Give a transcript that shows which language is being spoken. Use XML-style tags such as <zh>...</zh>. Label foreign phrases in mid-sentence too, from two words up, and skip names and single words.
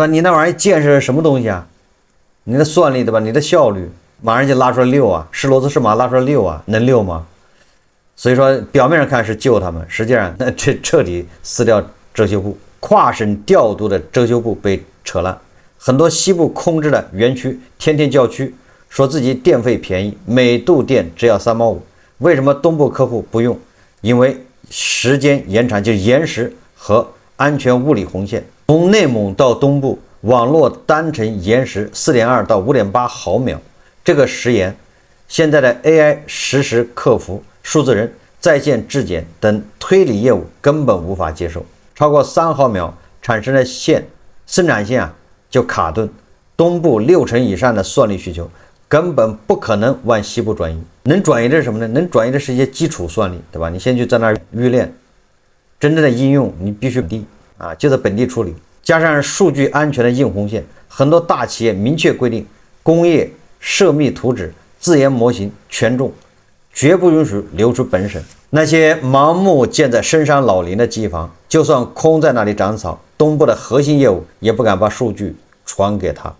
<zh>你那玩意兒建設是什麼東西啊？你的算力，對吧？你的效率馬上就拉出來溜啊，是騾子是馬拉出來溜啊，能溜嗎？所以說表面上看是救他們，實際上那这徹底撕掉遮羞布，跨省調度的遮羞布被扯爛。很多西部空置的園區天天叫屈，說自己電費便宜，每度電只要3毛5。為什麼東部客戶不用？因為時間延長，就延時和安全物理紅線。從內蒙到東部，網絡單程延時4.2到5.8毫秒。這個時延，現在的 AI 實時客服、數字人、在線質檢等推理業務根本無法接受。超過3毫秒產生的生產線啊，就卡頓。東部60% 以上的算力需求根本不可能往西部轉移，能轉移的是什麼呢？能轉移的是一些基礎算力，对吧？你先去在那兒預練，真正的應用你必須本地啊，就在本地處理。加上數據安全的硬紅線，很多大企業明確規定，工業涉密圖紙、自研模型權重，絕不允許流出本省。那些盲目建在深山老林的機房，就算空在那裡長草，東部的核心業務也不敢把數據傳給他。</zh>